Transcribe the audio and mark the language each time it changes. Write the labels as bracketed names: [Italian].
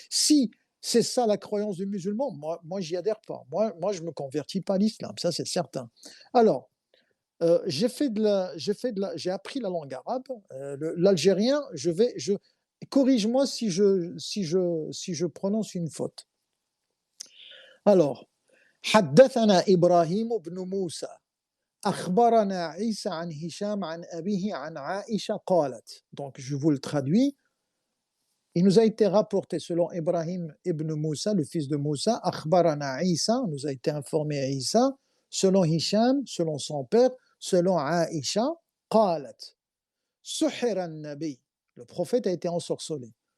[French] Si c'est ça la croyance du musulman, moi j'y adhère pas. Moi, je me convertis pas à l'islam, ça c'est certain. Alors, j'ai appris la langue arabe, l'algérien. Corrige-moi si je prononce une faute. [Arabic] Alors, حدثنا إبراهيم بن موسى أخبرنا عيسى عن هشام عن أبيه عن عائشة قالت. [French] Donc, je vous le traduis. Il nous a été rapporté selon Ibrahim ibn Moussa, le fils de Moussa, Akhbarana Isa, nous a été informé Isa, selon Hisham, selon son père, selon Aïcha, [Arabic] qalat, suhira nabi, [French] le prophète a été ensorcelé.